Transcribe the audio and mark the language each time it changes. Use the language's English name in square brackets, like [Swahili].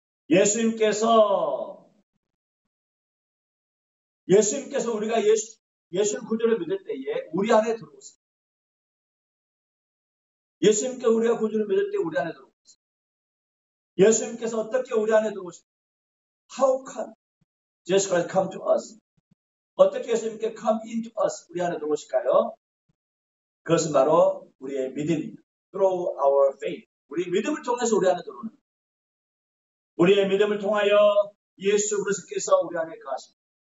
[Korean] 예수님께서 우리가 예수를 구주로 믿을 때에 우리 안에 들어오세요. 예수님께서 우리가 구주로 믿을 때 우리 안에 들어오세요. 예수님께서 어떻게 우리 안에 들어오세요? [English] How can Jesus Christ come to us? [Korean] 어떻게 예수님께 [English] come into us [Korean] 우리 안에 들어오실까요? 그것은 바로 우리의 믿음입니다. [English] Through our faith. [Korean] 우리 믿음을 통해서 우리 안에 들어오는 거예요. 우리의 믿음을 통하여 예수 그리스도께서 우리 안에 거하십니다.